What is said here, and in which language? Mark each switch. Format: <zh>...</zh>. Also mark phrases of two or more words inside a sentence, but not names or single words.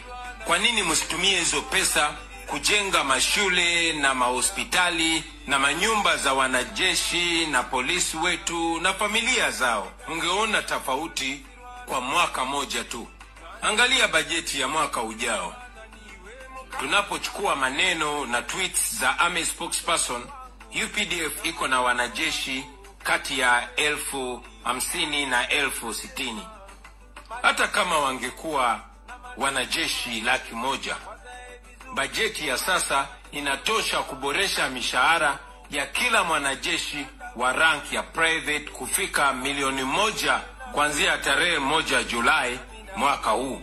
<sw>Kwa nini msitumie hizo pesa kujenga mashule na mahospitali na manyumba za wanajeshi na polisi wetu na familia zao? Ungeona tofauti kwa mwaka moja tu. Angalia bajeti ya mwaka ujao. Tunapochukua maneno na tweets za</sw> <en>Army spokesperson,</en> <sw>UPDF iko na wanajeshi kati ya 50,000 na 60,000. Hata kama wangekuwa wanajeshi 100,000, bajeti ya sasa inatosha kuboresha mishahara ya kila mwanajeshi wa rank ya private kufika milioni 1 kuanzia tarehe 1 Julai mwaka huu.</sw>